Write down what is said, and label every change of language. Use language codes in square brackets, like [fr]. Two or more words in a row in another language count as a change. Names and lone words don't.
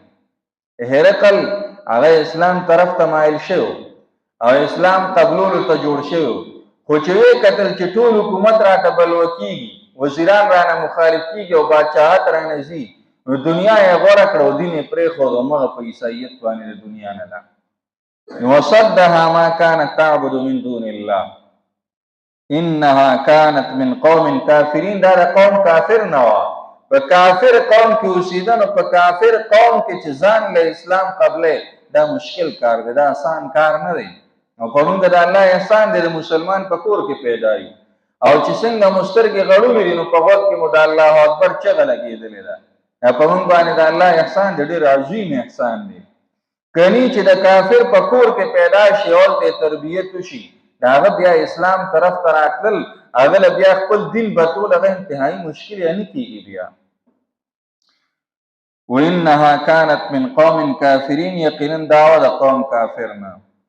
[ps] هرقل هغه اسلام طرف ته مایل شو او اسلام قبولولو ته جوړ شو، خو چې ویې کتل چې ټول حکومت راته بلوه کېږي، وزیران رانه مخالف کېږي او بادشاهت رانه ځي، نو دنیا یې غوره کړه او دین یې پرېښود او همغه په عیسایت باندې د دنیا نه ده. [ar] وصدها ما كانت تعبد من دون الله انها كانت من قوم کافرین، [ps] دا د قوم کافر نه وه. په کافر قوم کې اوسېده، نو په کافر قوم کې چې ځان له اسلام قبلې دا مشکل کار دی، دا آسان کار نه دی. او په موږ د الله احسان دی د مسلمان په کور کې پیدا یو، او چې څنګه مو سترګې غړولې دي نو په غوږ کې مو د الله اکبر چغه لګېدلې ده. په موږ باندې د الله احسان دی ډېر عظیم احسان دی. کني چې د کافر په کور کې پیدا شي او ته تربیت وشي، دا هغه بیا اسلام طرف ته راتلل، هغه بیا خپل دین بدلول هغه انتهایی مشکل نه کېږي بیا. [ar] وانها كانت من قوم کافرین، [ps] یقینا دعوه د قوم کافر نه.